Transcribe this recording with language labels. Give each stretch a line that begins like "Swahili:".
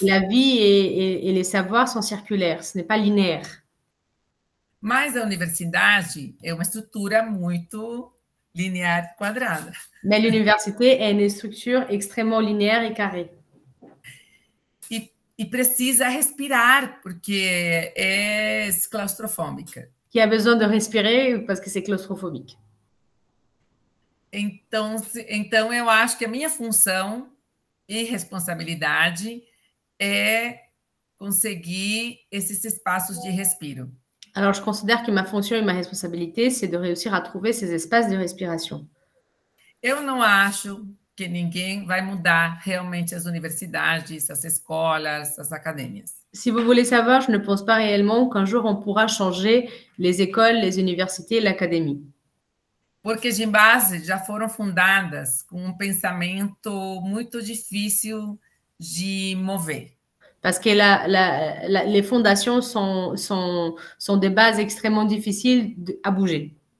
French: La vie et les savoirs sont circulaires, ce n'est pas linéaire.
Portuguese: Mas a universidade é uma estrutura muito linear, quadrada.
French: Mais l'université est une structure extrêmement linéaire et carrée.
Portuguese: E precisa respirar, porque é claustrofóbica.
French: Qui a besoin de respirer parce que c'est claustrophobique.
Portuguese: Então, eu acho que a minha função e responsabilidade é conseguir esses espaços de respiro.
French: Alors, je considère que ma fonction et ma responsabilité, c'est de réussir à trouver ces espaces de respiration.
Portuguese: Eu não acho que ninguém vai mudar realmente as universidades, as escolas, as academias.
French: Si vous voulez savoir, je ne pense pas réellement qu'un jour on pourra changer les écoles, les universités, l'académie.
Portuguese: Porque de base já foram fundadas com um pensamento muito difícil de mover.
French: Parce que les fondations sont des bases extrêmement difficiles à bouger.